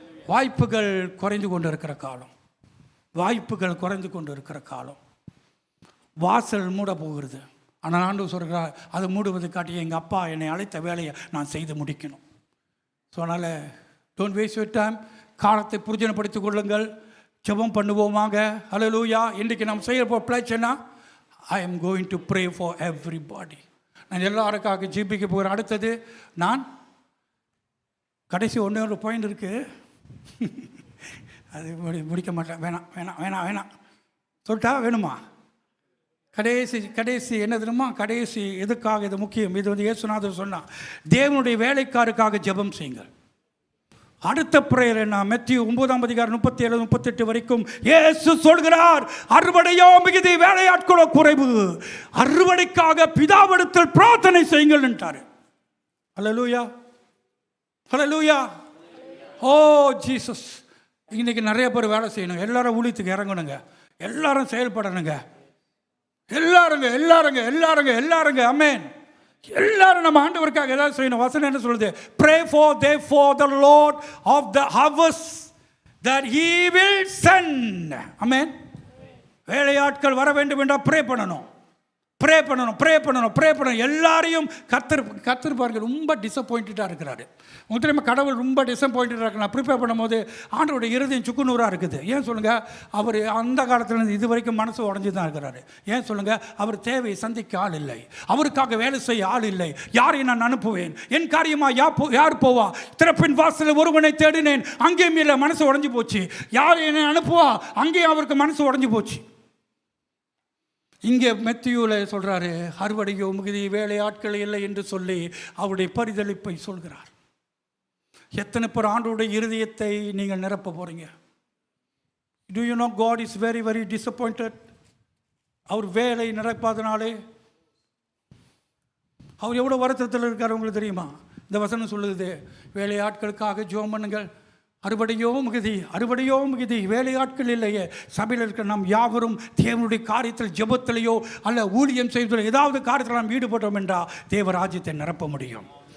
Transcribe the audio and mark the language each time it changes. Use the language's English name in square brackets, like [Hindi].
[Tamil] வாய்ப்புகள் குறைந்து கொண்டு இருக்கிற காலம், வாய்ப்புகள் குறைந்து கொண்டு இருக்கிற காலம். வாசல் மூட போகிறது. ஆனால் ஆண்டவர் சொல்கிறார், அதை மூடுவது காட்டி எங்கள் அப்பா என்னை அழைத்த வேலையை நான் செய்து முடிக்கணும். [English] so [Tamil] அதனால் [English] Don't waste your time. [Tamil] காலத்தை புரிஜனப்படுத்திக் கொள்ளுங்கள். ஜெபம் பண்ணுவோமாக. ஹல்லேலூயா. இன்றைக்கு நாம் செய்ய போகிற பிளாச்சனா, [English] I am going to pray for everybody. [Tamil] நான் எல்லாருக்காக ஜெபிக்க போகிறேன். அடுத்தது நான் கடைசி ஒரு பாயிண்ட் இருக்குது, அது முடிக்க மாட்டேன். வேணாம் சொல்லிட்டா வேணுமா? கடைசி என்ன தெரியுமா? கடைசி எதுக்காக இது முக்கியம்? இது இயேசுநாதர் சொன்னார், தேவனுடைய வேலைக்காருக்காக ஜெபம் செய்யுங்கள். அடுத்த பிரேயர் என்ன? மத்தேயு 9:37-38 வரைக்கும் இயேசு சொல்கிறார், அறுவடையோ மிகுதி, வேலையாட்களோ குறைவு, அறுவடைக்காக பிதாவிடத்தில் பிரார்த்தனை செய்யுங்கள் என்றார். ஹல்லேலூயா, ஹல்லேலூயா. ஓ ஜீசஸ். இன்னைக்கு நிறைய பேர் வேலை செய்யணும். எல்லாரும் ஊழியத்துக்கு இறங்கணுங்க, எல்லாரும் செயல்படணுங்க. எல்லாருங்க அமேன். எல்லாரும் நம்ம ஆண்டவருக்காக ஏதாவது செய்யணும். வசனம் என்ன சொல்லுது? [English] Pray for the Lord of the harvest that he will send. [Tamil] அமேன். வேலையாட்கள் வர வேண்டும் என்றால் ப்ரே பண்ணணும். ப்ரே பண்ணணும். எல்லாரையும் கர்த்தர் பாருங்க ரொம்ப டிசப்பாயிண்டடாக இருக்கிறாரு. உங்களுக்கு தெரியுமா, கடவுள் ரொம்ப டிசப்பாயிண்டடாக இருக்கு. நான் ப்ரிப்பேர் பண்ணும்போது ஆண்டோட இருதயம் சுக்குநூறாக இருக்குது. ஏன் சொல்லுங்கள், அவர் அந்த காலத்துலேருந்து இது வரைக்கும் மனசு உடஞ்சி தான் இருக்கிறாரு. ஏன் சொல்லுங்கள், அவர் தேவையை சந்திக்க ஆள் இல்லை, அவருக்காக வேலை செய்ய ஆள் இல்லை. யாரை நான் அனுப்புவேன், என் காரியமாக யார் போவா? திறப்பின் வாசலில் ஒருவனை தேடினேன், அங்கேயும் இல்லை, மனசு உடஞ்சி போச்சு. யார் என்னை அனுப்புவா, அங்கேயும் அவருக்கு மனசு உடஞ்சி போச்சு. இங்கே மெத்தியூவில் சொல்கிறாரு, அறுவடையோ மிகுதி, வேலை ஆட்கள் இல்லை என்று சொல்லி அவருடைய பரிதளிப்பை சொல்கிறார். எத்தனை பேர் ஆண்டோடைய இருதயத்தை நீங்கள் நிரப்ப போகிறீங்க? [English] Do you know God is very very disappointed? [Tamil] அவர் வேலை நிரப்பாதனாலே அவர் எவ்வளோ வருத்தத்தில் இருக்கார் உங்களுக்கு தெரியுமா? இந்த வசனம் சொல்லுது, வேலை ஆட்களுக்காக ஜெபம் பண்ணுங்கள், அறுவடையோ மிகுதி, வேலையாட்கள் இல்லையே. சபையில் இருக்கிற நாம் யாவரும் தேவனுடைய காரியத்தில் ஜெபத்திலேயோ அல்ல ஊழியம் செய்வதில் ஏதாவது காரியத்தில் நாம் ஈடுபட்டோம் என்றால் தேவராஜ்யத்தை நிரப்ப முடியும்.